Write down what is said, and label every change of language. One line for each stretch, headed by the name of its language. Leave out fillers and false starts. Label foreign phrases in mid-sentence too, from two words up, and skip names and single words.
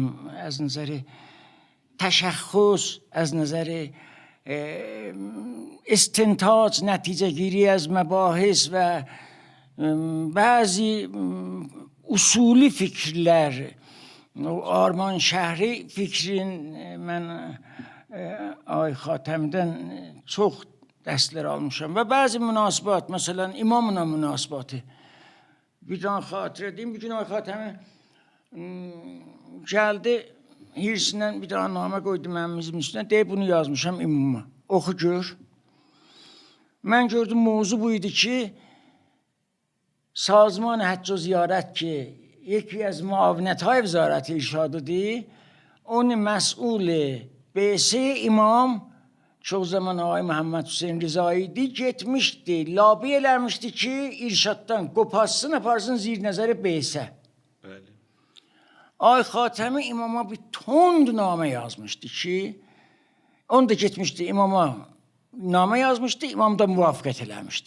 Azerbaijani: Az nəzəri təşəxxüs, az nəzəri istintac, nəticəgiri az məbahis və bəzi usuli fikirlər, Arman şəhri fikrin mən Ay Xatəmdən çox dərslər almışam və bəzi münasibat, məsələn imamla münasibatı. Bir dənə xatirə deyim, bir gün Ay Xatəmi gəldi, hirsindən bir dənə namə qoydu mənimizin üstünə, deyib bunu yazmışam imama, oxu gör. Mən gördüm, mövzu bu idi ki,
Persian: سازمان حج و زیارت که یکی از معاونت‌های وزارت ارشادی اون مسئول بعثه
Azerbaijani: imam çok zaman Ağay Məhəmməd Hüseyn Rizai'di, getmişdi, labi eləmişdi ki, irşaddan qoparsın, aparsın zir nəzəri beysə. Bəli. Ay Xatəmi imama bir tond namə yazmışdı ki, onu da getmişdi imama namə yazmışdı, imam da müvafiqət eləmişdi.